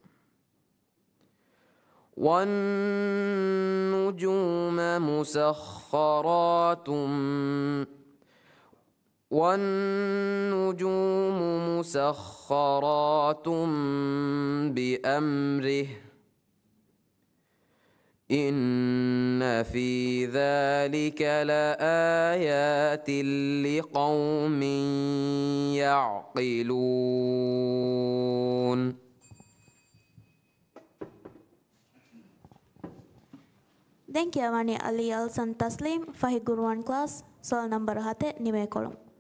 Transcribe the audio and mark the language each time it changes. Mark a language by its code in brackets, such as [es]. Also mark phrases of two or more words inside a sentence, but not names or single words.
[ar] والنجوم مسخرات بأمره إن في ذلك لآيات لقوم يعقلون. [si] දැන් කියවන්නේ අලි අල්සන් තස්ලීම් ෆහි ගුරුවන් ක්ලාස් සෝල් නම්බර 7 නිමේ කොළඹ.